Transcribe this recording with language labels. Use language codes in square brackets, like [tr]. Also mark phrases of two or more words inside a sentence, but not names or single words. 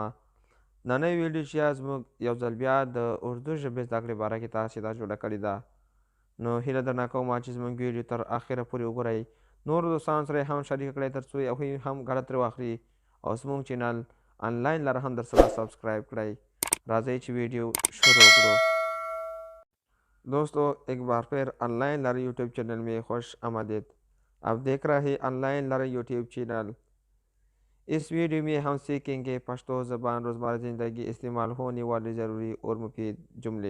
[ps] نننۍ ویډیو چې زموږ یو ځل بیا د اردو ژبې زده کړې باره کې تاسې دا جوړه کړې ده، نو هیله درنه کومه چې زموږ ویډیو تر اخره پورې وګورئ، نورو دوستانو سره یې هم شریک کړئ تر څو هغوی هم ګټه ترې واخلي او زموږ چینل آنلاین لره هم درسره سبسکرایب کړئ. راځئ چې ویډیو شروع کړو. [ur] دوستو، ایک بار پھر آن لائن لرننگ یوٹیوب چینل میں خوش آمدید. آپ دیکھ رہے ہیں آن لائن لرننگ یوٹیوب چینل۔ اس ویڈیو میں ہم سیکھیں گے پشتو زبان روزمرہ زندگی استعمال ہونے والے ضروری اور مفید جملے.